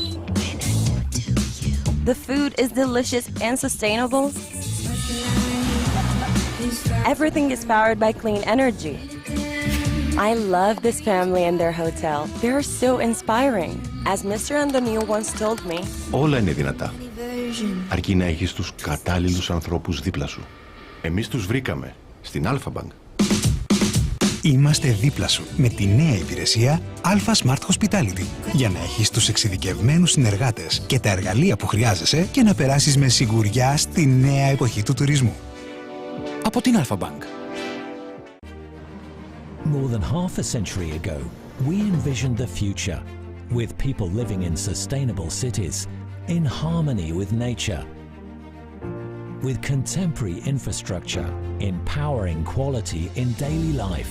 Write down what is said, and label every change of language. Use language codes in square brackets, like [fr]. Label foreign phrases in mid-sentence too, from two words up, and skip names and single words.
[en] The food is delicious and sustainable. Everything is powered by clean energy. I love this family and their hotel. They are so inspiring. As Mr. Antoniou once told me, [el] όλα είναι δυνατά. Αρκεί να έχεις τους κατάλληλους ανθρώπους δίπλα σου. Εμείς τους βρήκαμε στην Alpha Bank. Είμαστε δίπλα σου με τη νέα υπηρεσία Alpha Smart Hospitality για να έχεις τους εξειδικευμένους συνεργάτες και τα εργαλεία που χρειάζεσαι και να περάσεις με σιγουριά στη νέα εποχή του τουρισμού. Από την Alpha Bank. [en] More than half a century ago, we envisioned the future, with people living in sustainable cities, in harmony with nature, with contemporary infrastructure, empowering quality in daily life.